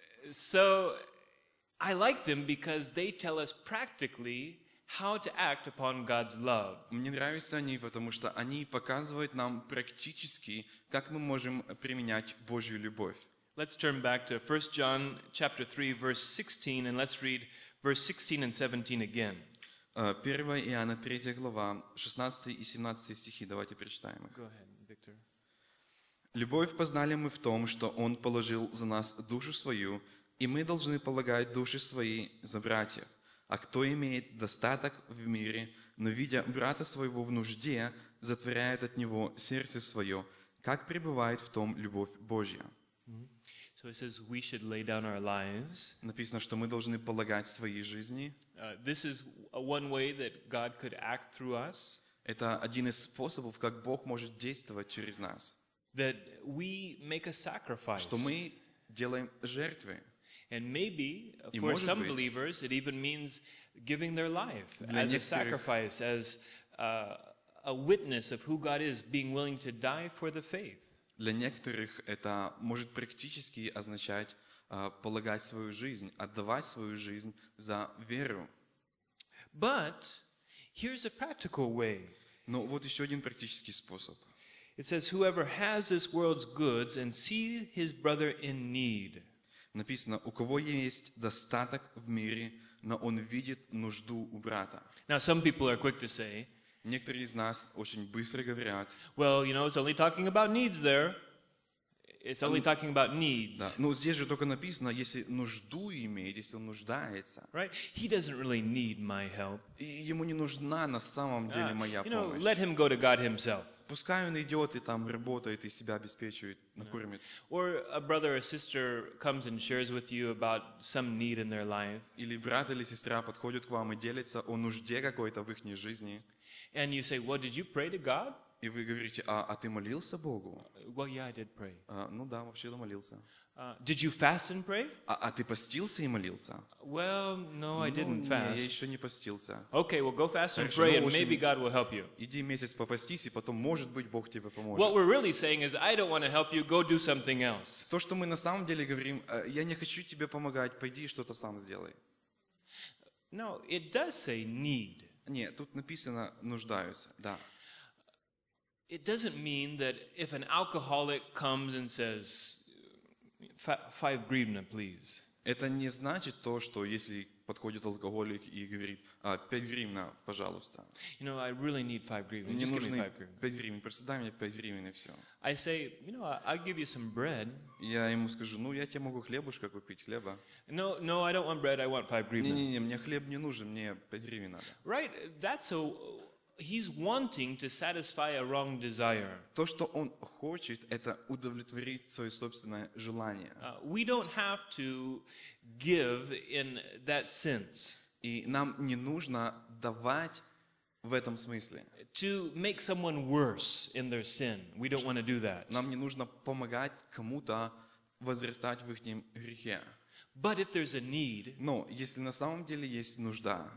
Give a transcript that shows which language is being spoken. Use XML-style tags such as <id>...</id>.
<en>So, I like them because they tell us practically how to act upon God's love.</en> <ru>Мне нравятся они, потому что они показывают нам практически, как мы можем применять Божью любовь.</ru> <en>Let's turn back to 1 John chapter 3, verse 16, and let's read verse 16 and 17 again.</en> <ru>1 Иоанна 3 глава, 16 и 17 стихи. Давайте прочитаем их.</ru> <en>Go ahead, Victor.</en> <ru>Любовь познали мы в том, что Он положил за нас душу свою, и мы должны полагать души свои за братьев. А кто имеет достаток в мире, но видя брата своего в нужде, затворяет от него сердце свое, как пребывает в том любовь Божья?</ru> <en>So it says we should lay down our lives.</en> <ru>Написано, что мы должны полагать свои жизни.</ru> <en>This is one way that God could act through us.</en> <ru>Это один из способов, как Бог может действовать через нас.</ru> <en>That we make a sacrifice.</en> <ru>Что мы делаем жертвы.</ru> <en>And maybe for some believers it even means giving their life as a sacrifice, as a witness of who God is, being willing to die for the faith.</en> <ru>Для некоторых это может практически означать полагать свою жизнь, отдавать свою жизнь за веру.</ru> <en>But here's a practical way.</en> <ru>Но вот еще один практический способ.</ru> <en>It says, whoever has this world's goods and sees his brother in need.</en> <ru>Написано, у кого есть достаток в мире, но он видит нужду у брата.</ru> <en>Now some people are quick to say,</en> <ru>некоторые из нас очень быстро говорят.</ru> <en>Well, you know, it's only talking about needs there. It's only talking about needs.</en> <ru>Да. Но здесь же только написано, если нужду имеет, если он нуждается.</ru> <en>Right? He doesn't really need my help.</en> <ru>И ему не нужна на самом деле моя помощь.</ru> <en>You know, let him go to God himself.</en> <ru>Пускай он идет и там работает и себя обеспечивает, накормит.</ru> <en>Or a brother or sister comes and shares with you about some need in their life.</en> <ru>Или брат или сестра подходит к вам и делится о нужде какой-то в их жизни.</ru> <en>And you say, "What did you pray to God?"</en> <ru>И вы говорите, а ты молился Богу?</ru> <en>Well, yeah, I did pray.</en> <ru>Ну да, вообще я молился.</ru> <en>Did you fast and pray?</en> <ru>А ты постился и молился?</ru> <en>Well, no, I didn't fast.</en> <ru>Я еще не постился.</ru> <en>Okay, well, go fast and pray, and maybe God will help you.</en> <ru>Иди месяц попастись, и потом, может быть, Бог тебе поможет.</ru> <en>What we're really saying is, I don't want to help you. Go do something else.</en> <ru>То, что мы на самом деле говорим, я не хочу тебе помогать. Пойди что-то сам сделай.</ru> <en>No, it does say need.</en> <ru>Нет, тут написано нуждаются, да.</ru> <en>It doesn't mean that if an alcoholic comes and says, five hryvnia, please.</en> <ru>Это не значит то, что если подходит алкоголик и говорит, пять гривен, пожалуйста.</ru> <en>You know, I really need five hryvnia.</en> <ru>Мне нужны пять гривен, просто дай мне пять гривен и все.</ru> <en>I say, you know, I'll give you some bread.</en> <ru>Я ему скажу, ну я тебе могу хлебушка купить, хлеба.</ru> <en>No, I don't want bread, I want five hryvnia.</en> <ru>Не, мне хлеб не нужен, мне пять гривен надо.</ru> <en>Right, that's a... He's wanting to satisfy a wrong desire.</en> <ru>То, что он хочет, это удовлетворить свое собственное желание.</ru> <en>We don't have to give in that sense.</en> <ru>И нам не нужно давать в этом смысле.</ru> <en>To make someone worse in their sin. We don't want to do that.</en> <ru>Нам не нужно помогать кому-то возрастать в их грехе.</ru> <en>But if there's a need,</en> <ru>но если на самом деле есть нужда,</ru>